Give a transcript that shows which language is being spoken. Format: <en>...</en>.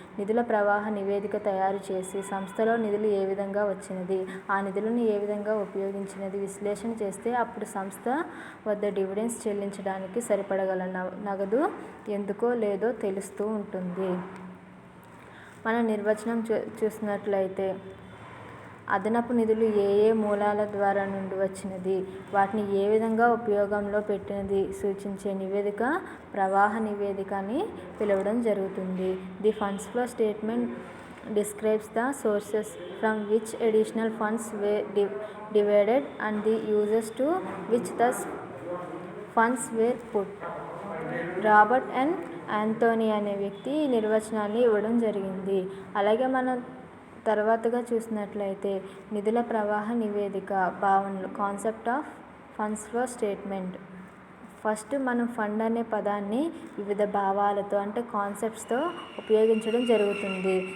<te>నిధుల ప్రవాహ నివేదిక తయారు చేసి సంస్థలో నిధులు ఏ విధంగా వచ్చినది, ఆ నిధులను ఏ విధంగా ఉపయోగించినది విశ్లేషణ చేస్తే అప్పుడు సంస్థ వద్ద డివిడెండ్స్ చెల్లించడానికి సరిపడగల నగదు ఎందుకో లేదో తెలుస్తూ ఉంటుంది. మనం నిర్వచనం చూసినట్లయితే అదనపు నిధులు ఏ మూలాల ద్వారా నుండి వచ్చినది, వాటిని ఏ విధంగా ఉపయోగంలో పెట్టినది సూచించే నివేదిక ప్రవాహ నివేదిక అని పిలవడం జరుగుతుంది.</te> <en>The funds flow statement describes the sources from which additional funds were divided and the uses to which those funds were put.</en> <te>Robert N Anthony అనే వ్యక్తి ఈ నిర్వచనాన్ని ఇవ్వడం జరిగింది. అలాగే మనం తర్వాతగా చూసినట్లయితే నిధుల ప్రవాహ నివేదిక భావనలు,</te> <en>Concept of funds flow statement.</en> <te>First మనం ఫండ్ అనే పదాన్ని వివిధ భావాలతో అంటే కాన్సెప్ట్స్తో ఉపయోగించడం జరుగుతుంది.</te>